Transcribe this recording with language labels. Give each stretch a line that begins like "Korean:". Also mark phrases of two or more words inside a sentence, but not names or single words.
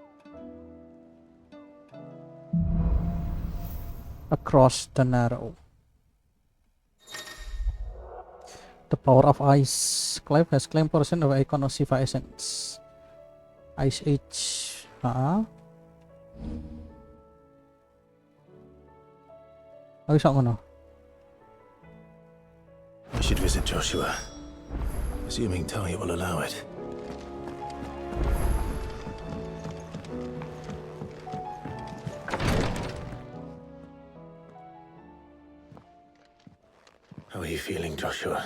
English: Across the Narrow. The power of ice. Clive has claimed portion of Eikon of Siva essence. Ice Age.
Javanese: Oh, iso ngono.
English: We should visit Joshua. Assuming Talia will allow it. How are you feeling, Joshua?